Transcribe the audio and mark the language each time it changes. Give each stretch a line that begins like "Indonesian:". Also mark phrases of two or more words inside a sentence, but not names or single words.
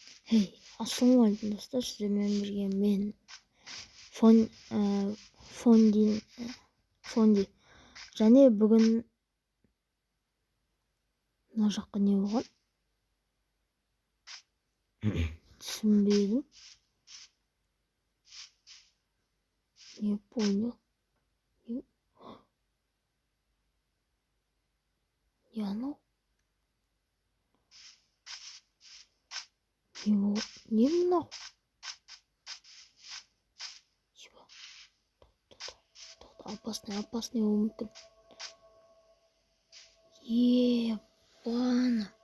Kazakh: Ассалаумағалейкум достар, сіздермен бірге мен Фонди және бүгін мына жаққа не болған түсінбедім.
Russian: Не понял.
Kazakh: Не анау? Не мынау? Опасный болуы мүмкін. Ебана.